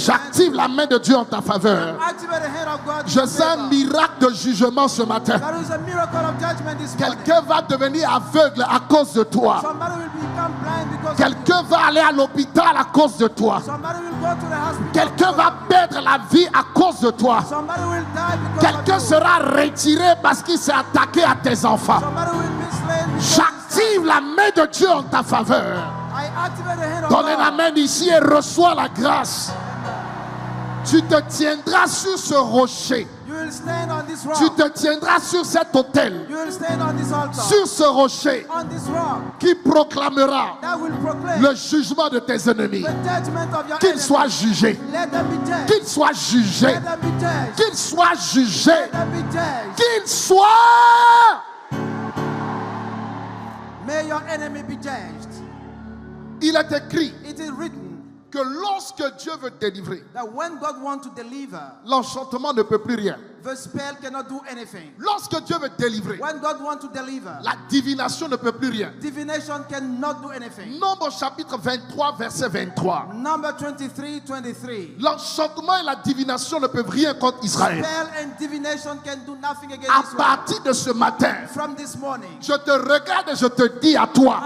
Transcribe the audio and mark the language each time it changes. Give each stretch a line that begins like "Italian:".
French: j'active la main de Dieu en ta faveur.
English: Activate the hand of God. in
French: Je
English: your
French: sens un
English: favor.
French: miracle de jugement ce matin.
English: There is a miracle of judgment this morning.
French: Quelqu'un va devenir aveugle à cause de toi.
English: Somebody will become blind because of
French: Quelqu'un va aller à l'hôpital à cause de toi.
English: you. Somebody will go to the hospital.
French: Quelqu'un va perdre la vie à cause de toi.
English: Somebody will die because
French: Quelqu'un
English: of you.
French: sera retiré parce qu'il s'est attaqué à tes enfants.
English: Somebody will be slain because
French: J'active la main de Dieu en ta faveur.
English: I activate the hand of
French: Donne la
English: God.
French: main ici et reçois la grâce. Tu te tiendras sur ce rocher.
English: You will stand on this
French: Tu
English: rock.
French: te tiendras sur cet autel.
English: You will stand on this altar.
French: Sur ce rocher
English: On this rock
French: qui proclamera
English: that will proclaim
French: le jugement de tes ennemis.
English: the judgment of your
French: Qu'ils
English: enemies.
French: soient jugés.
English: Let them be judged.
French: Qu'ils soient jugés.
English: Let them be judged.
French: Qu'ils soient jugés.
English: Let them be judged.
French: Qu'ils soient.
English: May your enemy be judged.
French: Il est écrit
English: It is written
French: que lorsque Dieu veut délivrer,
English: that when God wants to deliver,
French: l'enchantement ne peut plus rien.
English: The spell cannot do anything.
French: Lorsque Dieu veut délivrer,
English: When God wants to deliver,
French: la divination ne peut plus rien.
English: divination cannot do anything.
French: Nombre chapitre 23, verset 23.
English: Number 23:23.
French: L'enchantement et la divination ne peuvent rien contre Israël.
English: Spell and divination can do nothing against
French: À
English: Israel.
French: partir de ce matin,
English: From this morning,
French: je te regarde et je te dis à toi,